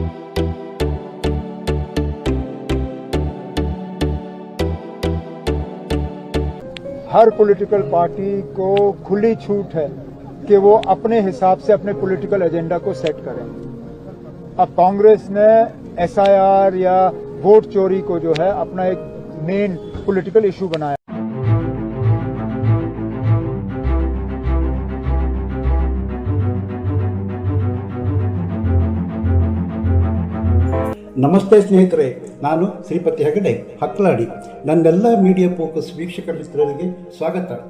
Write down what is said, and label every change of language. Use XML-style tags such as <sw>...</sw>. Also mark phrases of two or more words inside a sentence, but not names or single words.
<hi>हर पॉलिटिकल पार्टी को खुली छूट है कि वो अपने हिसाब से अपने पॉलिटिकल एजेंडा को सेट करें। अब कांग्रेस ने एसआईआर या वोट चोरी को जो है अपना एक मेन पॉलिटिकल इशू बनाया।</hi> <kn>ನಮಸ್ತೆ ಸ್ನೇಹಿತರೆ, ನಾನು ಶ್ರೀಪತಿ ಹೆಗಡೆ ಹಕ್ಲಾಡಿ. ನನ್ನೆಲ್ಲ ಮೀಡಿಯಾ ಫೋಕಸ್ ವೀಕ್ಷಕ ಮಿತ್ರರಿಗೆ ಸ್ವಾಗತ.</kn>